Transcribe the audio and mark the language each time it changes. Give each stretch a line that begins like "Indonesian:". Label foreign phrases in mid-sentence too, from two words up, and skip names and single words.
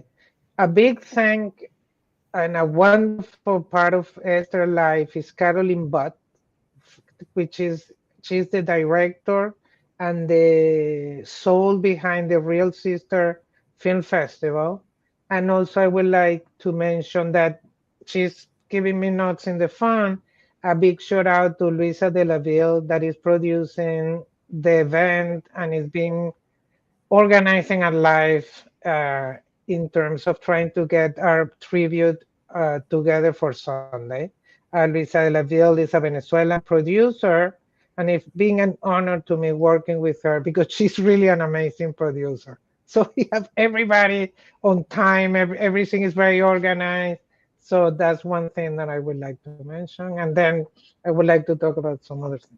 English: A big thank and a wonderful part of Esther's life is Caroline Butt, which is she's the director and the soul behind the Real Sister Film Festival. And also, I would like to mention that she's giving me notes in the fund. A big shout out to Luisa de la Ville that is producing the event and is being organizing a live in terms of trying to get our tribute together for Sunday. Luisa de la Ville is a Venezuelan producer, and it's being an honor to me working with her because she's really an amazing producer. So we have everybody on time, everything is very organized. So that's one thing that I would like to mention. And then I would like to talk about some other things.